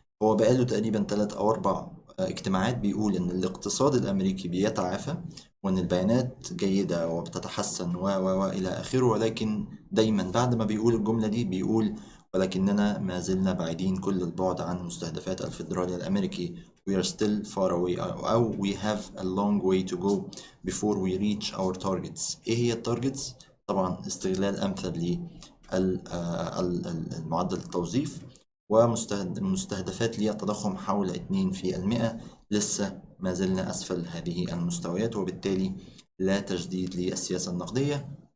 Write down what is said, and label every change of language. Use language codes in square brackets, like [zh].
[ar] هو بقاله تقريبا 3 أو 4 اجتماعات بيقول إن الاقتصاد الأمريكي بيتعافى وإن البيانات جيدة وبتتحسن إلى آخره، ولكن دايما بعد ما بيقول الجملة دي بيقول ولكننا ما زلنا بعيدين كل البعد عن مستهدفات الفيدرالي الأمريكي. [en] We are still far away أو we have a long way to go before we reach our targets. [ar] إيه هي التارجتس؟ طبعا استغلال أمثل لمعدل التوظيف ومستهدفات للتضخم حول 2%. لسه ما زلنا أسفل هذه المستويات، وبالتالي لا تجديد للسياسة النقدية.